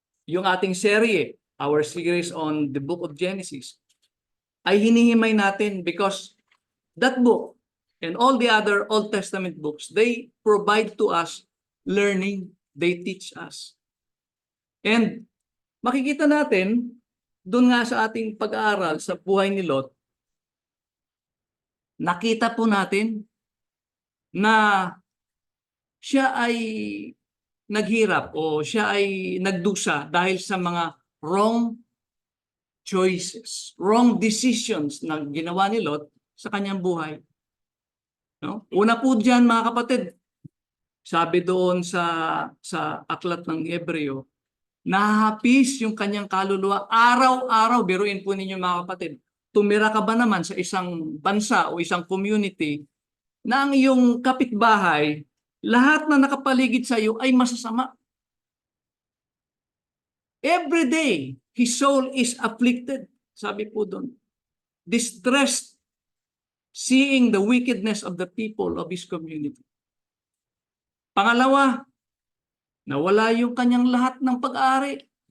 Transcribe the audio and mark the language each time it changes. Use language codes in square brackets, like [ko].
[tl] Yung ating serye, [en] our series on the book of Genesis, [tl] ay hinihimay natin [en] because that book and all the other Old Testament books, they provide to us learning, they teach us. And [tl] makikita natin, doon nga sa ating pag-aaral sa buhay ni Lot, nakita po natin na siya ay naghirap o siya ay nagdusa dahil sa mga [en] wrong choices, wrong decisions [tl] na ginawa ni Lot sa kanyang buhay. No? Una po diyan, mga kapatid, sabi doon sa aklat ng Hebreo, nahapis yung kanyang kaluluwa araw-araw. Biruin po ninyo, mga kapatid, tumira ka ba naman sa isang bansa o isang community na ang iyong kapitbahay, lahat na nakapaligid sa iyo ay masasama? [en] Every day, his soul is afflicted. [tl] Sabi po doon, [en] distressed, seeing the wickedness of the people of his community. [tl] Pangalawa, nawala yung kanyang lahat ng pag-aari.